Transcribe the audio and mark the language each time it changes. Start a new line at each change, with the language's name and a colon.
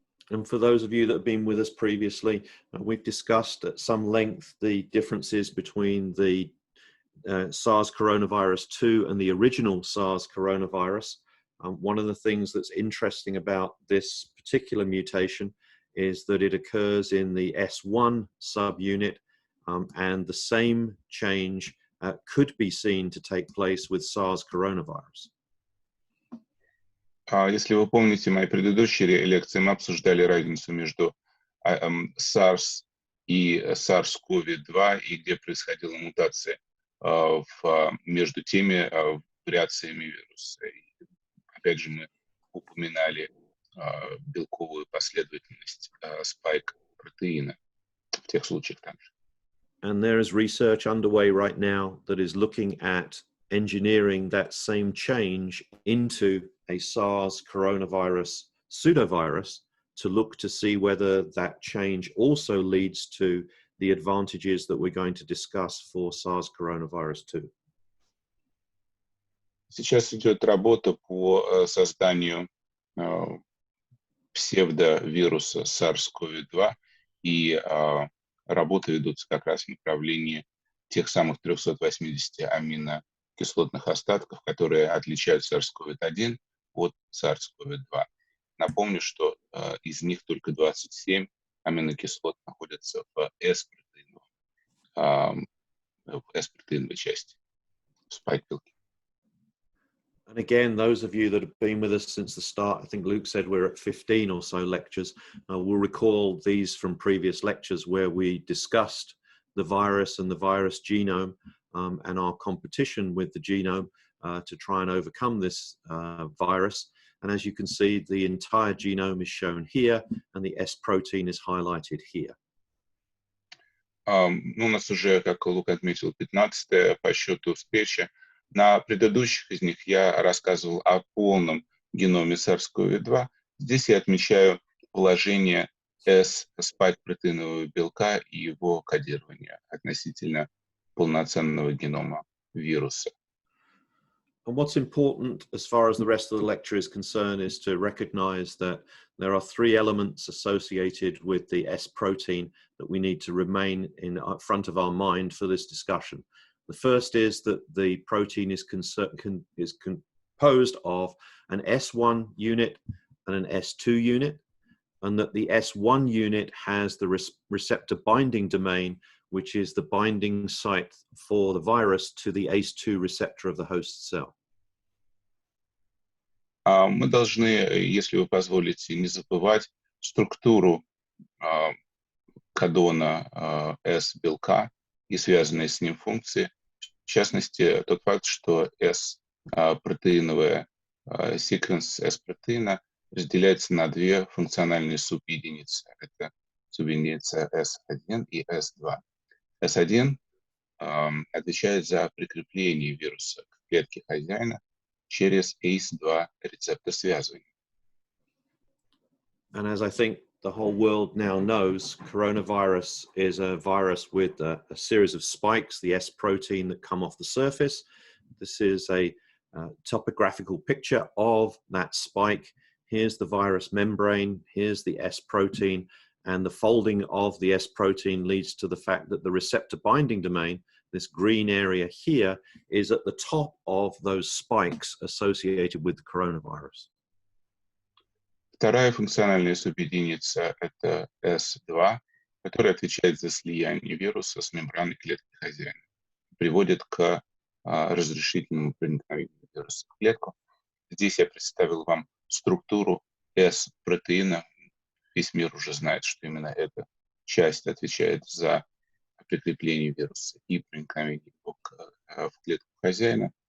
English: And for those of you that have been with us previously, we've discussed at some length the differences between the SARS coronavirus 2 and the original SARS coronavirus. One of the things that's interesting about this particular mutation is that it occurs in the S1 subunit, and the same change could be seen to take place with SARS coronavirus.
Russian: Если вы помните мои предыдущие лекции, мы обсуждали разницу между SARS и SARS-CoV-2 и где происходила мутация между теми вариациями вируса. И, опять же, мы упоминали белковую последовательность спайк-протеина в тех случаях также.
English: And there is research underway right now that is looking at engineering that same change into a SARS coronavirus pseudovirus to look to see whether that change also leads to the advantages that we're going to discuss for SARS coronavirus 2.
Russian: Сейчас идет работа по созданию псевдовируса SARS-CoV-2, и работы ведутся как раз в направлении тех самых 380 аминокислотных остатков, которые отличают SARS-CoV-1 от SARS-CoV-2. Напомню, что из них только 27 аминокислот находятся в S-протеиновой части, спайк-белки.
English: And again, those of you that have been with us since the start, I think Luke said we're at 15 or so lectures, will recall these from previous lectures where we discussed the virus and the virus genome and our competition with the genome to try and overcome this virus. And as you can see, the entire genome is shown here and the S protein is highlighted here.
Russian: У нас уже, как Лук отметил, 15-я по счету встреча. На предыдущих из них я рассказывал о полном геноме SARS-CoV-2. Здесь я отмечаю положение S-спайк-протеинового белка и его кодирование относительно полноценного генома вируса.
English: And what's important as far as the rest of the lecture is concerned is to recognize that there are three elements associated with the S protein that we need to remain in front of our mind for this discussion. The first is that the protein is composed of an S1 unit and an S2 unit, and that the S1 unit has the receptor binding domain, which is the binding site for the virus to the ACE2 receptor of the host cell.
Russian: Мы должны, если вы позволите, не забывать структуру кодона S-белка и связанные с ним функции. В частности, тот факт, что S-протеиновая секвенс S-протеина разделяется на две функциональные субъединицы. Это субъединица S1 и S2. S1 отвечает за прикрепление вируса к клетке хозяина через ACE2 рецептор связывания.
English: And as I think the whole world now knows, coronavirus is a virus with a series of spikes, the S protein that come off the surface. This is a topographical picture of that spike. Here's the virus membrane, here's the S protein, and the folding of the S protein leads to the fact that the receptor binding domain, this green area here, is at the top of those spikes associated with the coronavirus.
Russian: Вторая функциональная субъединица – это S2, которая отвечает за слияние вируса с мембраной клетки хозяина, приводит к разрешительному проникновению вируса в клетку. Здесь я представил вам структуру S-протеина. Весь мир уже знает, что именно эта часть отвечает за прикрепление вируса и проникновение его в клетку хозяина.